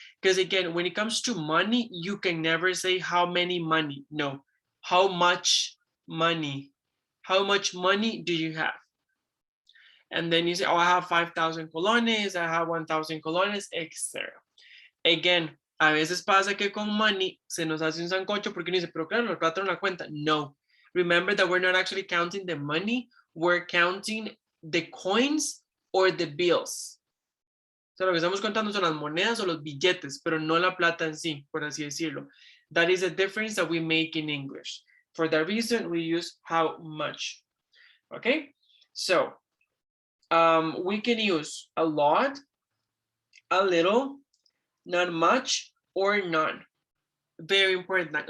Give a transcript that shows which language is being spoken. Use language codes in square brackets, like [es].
[en] Because again, when it comes to money, you can never say how many money. No, how much money. How much money do you have? And then you say, oh, I have 5,000 colones, I have 1,000 colones, etc. [es] Again, a veces pasa que con money se nos hace un sancocho porque uno dice, pero claro, la plata no la cuenta. No. [en] Remember that we're not actually counting the money, we're counting the coins or the bills. [es] O sea, lo que estamos contando son las monedas o los billetes, pero no la plata en sí, por así decirlo. [en] That is a difference that we make in English. For that reason, we use how much. Okay, so we can use a lot, a little, not much, or none. Very important.